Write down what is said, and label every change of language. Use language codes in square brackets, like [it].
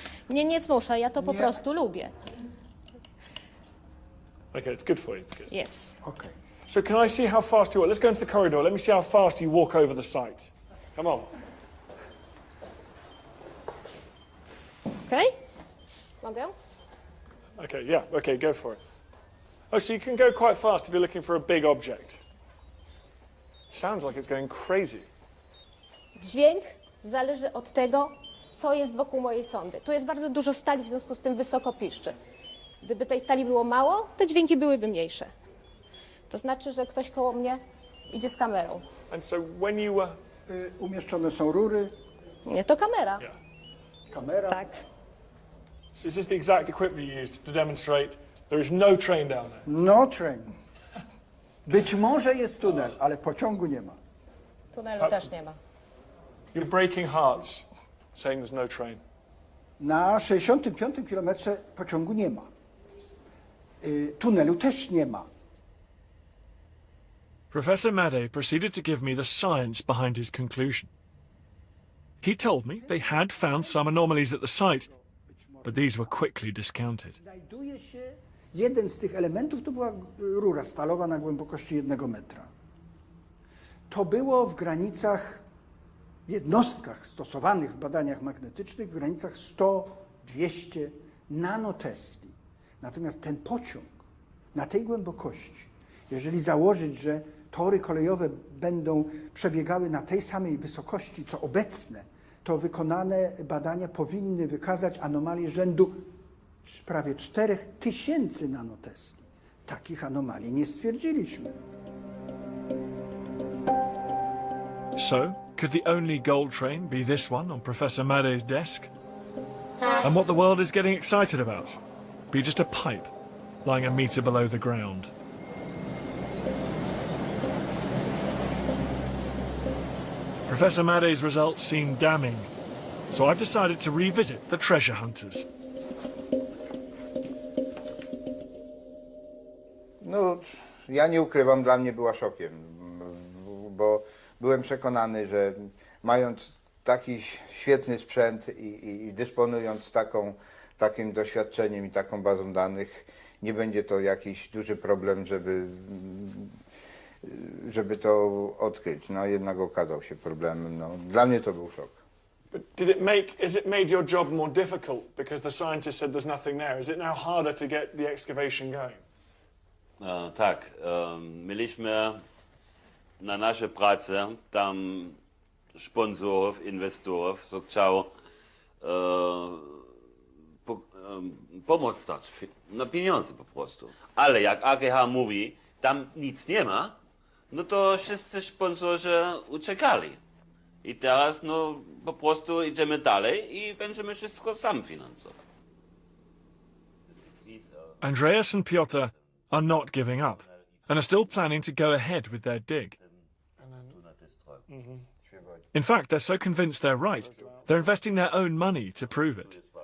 [pl] Nie, nie zmuszę, ja to po prostu lubię. [en] Okay, it's good for you, it's good. Yes. Okay. So can I see how fast you are? Let's go into the corridor. Let me see how fast you walk over the site. Come on. Okay? [pl] Mogę? [en] Okay, yeah, okay, go for it. Oh, so you can go quite fast if you're looking for a big object. Sounds like it's going crazy. [pl] Dźwięk zależy od tego, co jest wokół mojej sondy. Tu jest bardzo dużo stali, w związku z tym wysoko piszczy. Gdyby tej stali było mało, te dźwięki byłyby mniejsze. To znaczy, że ktoś koło mnie idzie z kamerą. [en] And so when you were... [pl] Umieszczone są rury. Nie, to kamera. [en] Yeah. [pl] Kamera. Tak. [en] So is this the exact equipment you used to demonstrate there is no train down there? No train. [pl] Być może jest tunel, ale pociągu nie ma. Tunelu też nie ma. [en] You're breaking hearts saying there's no train. [pl] Na 65 kilometrze pociągu nie ma. Tunelu też nie ma. [en] Professor Madej proceeded to give me the science behind his conclusion. He told me they had found some anomalies at the site, but these were quickly discounted. [pl] Znajduje się jeden z tych elementów, to była rura stalowa na głębokości 1 metra. To było w granicach, jednostkach stosowanych w badaniach magnetycznych, w granicach 100-200 nanotesli. Natomiast ten pociąg na tej głębokości, jeżeli założyć, że tory kolejowe będą przebiegały na tej samej wysokości, co obecne, to wykonane badania powinny wykazać anomalie rzędu prawie 4000 nanotesli. Takich anomalii nie stwierdziliśmy. [en] So, could the only gold train be this one on Professor Madej's desk? And what the world is getting excited about? Be just a pipe lying a meter below the ground. Professor Madej's results seem damning, so I've decided to revisit the treasure hunters. [pl] No, ja nie ukrywam, dla mnie była szokiem, bo byłem przekonany, że mając taki świetny sprzęt i dysponując takim doświadczeniem i taką bazą danych, nie będzie to jakiś duży problem, żeby to odkryć. No jednak okazał się problemem. No, dla mnie to był szok. [en] But has it made your job more difficult because the scientist said there's nothing there? Is it now harder to get the excavation going? [pl] Tak, mieliśmy na naszej pracy tam sponsorów, inwestorów, co chciał pomoc dać, na pieniądze po prostu. Ale jak AGH mówi, tam nic nie ma, no to wszyscy sponsorzy uciekali. I teraz no po prostu idziemy dalej i będziemy wszystko sam finansować. [en] Andreas and Piotr are not giving up and are still planning to go ahead with their dig. In fact, they're so convinced they're right, they're investing their own money to prove it.